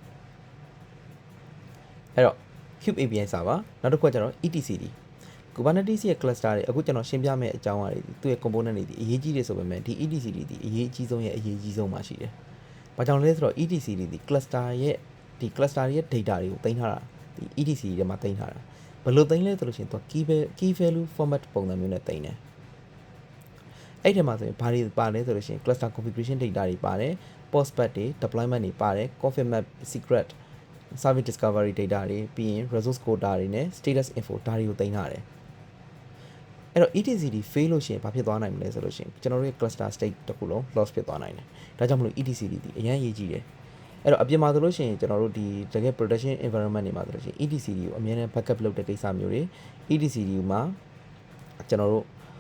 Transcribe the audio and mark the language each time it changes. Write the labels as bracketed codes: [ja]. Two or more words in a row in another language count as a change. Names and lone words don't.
[my] အဲ့တော့ Cube [en] API server [my] နောက်တစ်ခုကကျွန်တော် ETCD Kubernetes ရဲ့ cluster တွေအခုကျွန်တော်ရှင်းပြမယ့်အကြောင်းအရာတွေသူ့ရဲ့ component တွေဒီအရေးကြီးတယ်ဆိုပေမဲ့ဒီ ETCD ဒီအရေးကြီးဆုံးရဲ့အရေးကြီးဆုံးမှာရှိတယ်။ဘာကြောင့်လဲ ဆိုတော့ ETCD ဒီ cluster ရဲ့ data တွေကိုတင်ထားတာဒီ ETCD ထဲမှာတင်ထားတာဘယ်လိုတင်လဲဆိုလို့ရှိရင်သူ [en] key value format [my] ပုံစံမျိုးနဲ့တင်တယ်။အဲ့ဒီမှာဆို ရင်ဘာတွေပါလဲဆိုလို့ရှိရင် [en] cluster configuration data [my] တွေပါတယ် [en] post path [my] တွေ deployment တွေပါတယ် [en] config map secret service discovery data [my] တွေပြီးရင် [en] resource quota [my] တွေနဲ့ [en] status info [my] ဒါတွေကိုတင်ထားတယ်အဲ့တော့ ETCD fail လို့ရှိရင်ဘာဖြစ်သွားနိုင်မလဲဆိုလို့ရှိရင်ကျွန်တော်တို့ရဲ့ [en] cluster state [my] တစ်ခုလုံး loss ဖြစ်သွားနိုင်တယ်ဒါကြောင့်မလို့ ETCD ဒီအရင်ရေးကြည့်တယ်အဲ့တော့အပြင်မှာဆိုလို့ရှိရင်ကျွန်တော်တို့ဒီတကယ် [en] production environment [my] တွေမှာဆိုလို့ရှိရင် ETCD ကိုအမြဲတမ်း backup လုပ်တဲ့ကိစ္စမျိုးတွေ ETCD မှာကျွန်တော်တို့